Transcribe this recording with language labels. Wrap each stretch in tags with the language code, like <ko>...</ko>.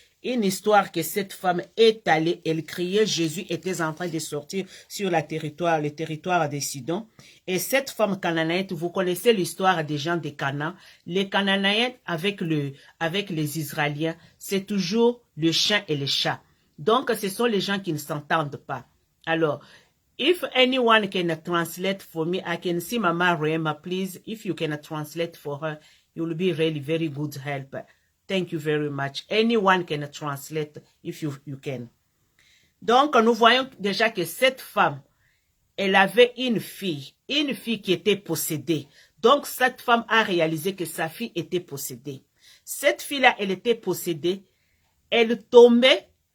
<fr>Une histoire que cette femme est allée, elle criait, Jésus était en train de sortir sur le territoire de Sidon. Et cette femme cananéenne, vous connaissez l'histoire des gens de Canaan. Les Cananéens avec les Israéliens, c'est toujours le chien et le chat. Donc, ce sont les gens qui ne s'entendent pas.</fr> <en>Alors, if anyone can translate for me, I can see Mama Rema, please. If you can translate for her, you will be really very good help. Thank you very much. Anyone can translate if you can.</en> <fr>Donc, nous voyons déjà que cette femme, elle avait une fille qui était possédée. Donc, cette femme a réalisé que sa fille était possédée. Cette fille-là, elle était possédée. Elle tombait.</fr>